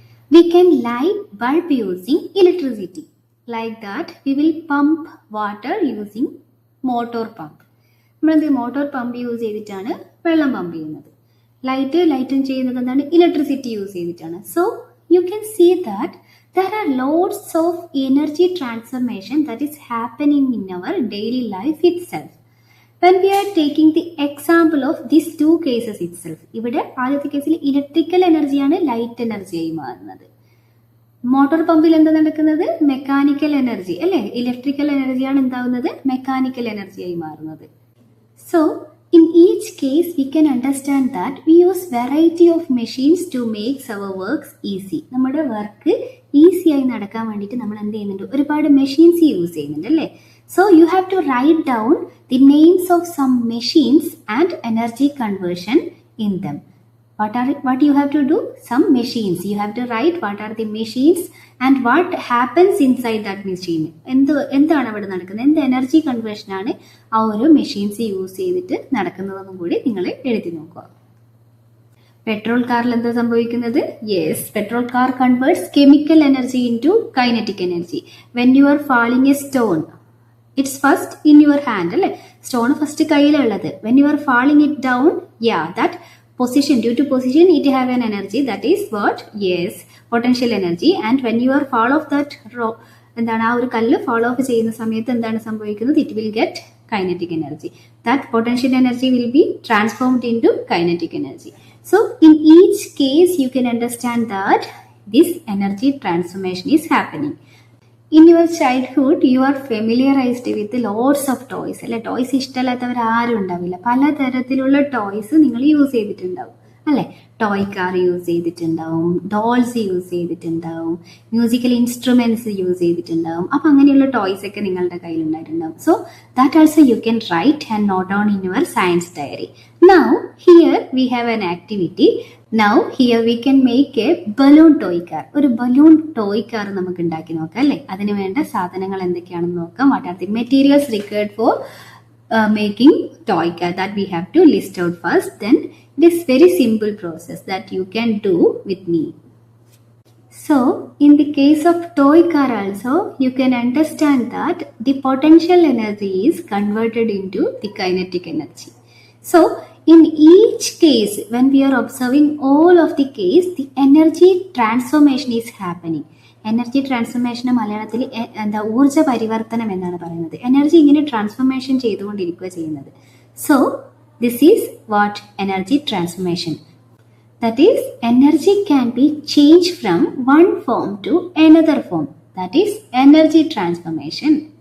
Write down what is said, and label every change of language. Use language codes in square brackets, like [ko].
[en] We can light bulb using electricity. Like that, we will pump water using motor pump. [ml] നമ്മൾ motor pump use ചെയ്തിട്ടാണ് വെള്ളം pump ചെയ്യുന്നത്. ലൈറ്റും ചെയ്യുന്നത് എന്താണ്? ഇലക്ട്രിസിറ്റി യൂസ് ചെയ്തിട്ടാണ്. [en] So you can see that there are lots of energy transformation that is happening in our daily life itself. When we are taking the example of these two cases itself, [ml] ഇവിടെ ആദ്യത്തെ കേസിൽ electrical എനർജിയാണ് light എനർജിയായി മാറുന്നത്. Motor പമ്പിൽ എന്താ നടക്കുന്നത്? Mechanical energy അല്ലെ? Electrical എനർജിയാണ് എന്താവുന്നത്? മെക്കാനിക്കൽ എനർജിയായി മാറുന്നത്. [en] So in each case we can understand that we use variety of machines to make our works easy. [ml] നമ്മുടെ വർക്ക് ഈസി ആയി നടക്കാൻ വേണ്ടിയിട്ട് നമ്മൾ എന്ത് ചെയ്യുന്നുണ്ട്? ഒരുപാട് മെഷീൻസ് യൂസ് ചെയ്യുന്നുണ്ട് അല്ലേ? [en] So you have to write down the names of some machines and energy conversion in them. What you have to do? Some machines. You have to write what are the machines and what happens inside that machine. [ml] എന്താണ് അവിടെ നടക്കുന്നത്? എന്ത് energy conversion ആണ് ആ ഒരു machines use ചെയ്തിട്ട് നടക്കുന്നതെന്നും കൂടി നിങ്ങൾ എഴുതി നോക്കുക. പെട്രോൾ കാറിൽ എന്താ സംഭവിക്കുന്നത്? [en] Yes, petrol car converts chemical energy into kinetic energy. When you are falling a stone, it's first in your hand [ml] അല്ലെ? സ്റ്റോൺ ഫസ്റ്റ് കയ്യിലുള്ളത്. [en] When you are falling it down, that position, due to position it have an energy, that is what? Yes, potential energy. And when you are fall off that rock, [ml] എന്താണ് ആ ഒരു കല്ല് fall off ചെയ്യുന്ന സമയത്ത് എന്താണ് സംഭവിക്കുന്നത്? [en] It will get kinetic energy. That potential energy will be transformed into kinetic energy. So in each case you can understand that this energy transformation is happening. In your childhood you are familiarized with lots of toys [ml] അല്ലെ? Toys ഇഷ്ടമല്ലാത്തവർ ആരും ഉണ്ടാവില്ല. പലതരത്തിലുള്ള toys നിങ്ങൾ use ചെയ്തിട്ടുണ്ടാവും അല്ലെ? Toy car use ചെയ്തിട്ടുണ്ടാവും, dolls use ചെയ്തിട്ടുണ്ടാവും, musical instruments use ചെയ്തിട്ടുണ്ടാവും. അപ്പൊ അങ്ങനെയുള്ള ടോയ്സ് ഒക്കെ നിങ്ങളുടെ കയ്യിൽ ഉണ്ടായിട്ടുണ്ടാവും. [en] So that also you can write and note down in your science diary. Now here we have an activity. Now here we can make a balloon toy car. [ml] ഒരു balloon toy car നമുക്ക് ഉണ്ടാക്കി നോക്കാം അല്ലെ? അതിന് വേണ്ട സാധനങ്ങൾ എന്തൊക്കെയാണെന്ന് നോക്കാം. [en] What are the materials required for making toy car? That we have to list out first. Then it is very simple process that you can do with me. So in the case of toy car also you can understand that the potential energy is converted into the kinetic energy. So in each case when we are observing all of the case, the energy transformation is happening. [ml] Energy ട്രാൻസ്ഫോർമേഷന് മലയാളത്തിൽ എന്താ? ഊർജ്ജ പരിവർത്തനം എന്നാണ് പറയുന്നത്. Energy ഇങ്ങനെ transformation ചെയ്തുകൊണ്ടിരിക്കുക ചെയ്യുന്നത്. [en] So this is what? Energy transformation. That is energy can be change from one form to another form. That is energy transformation.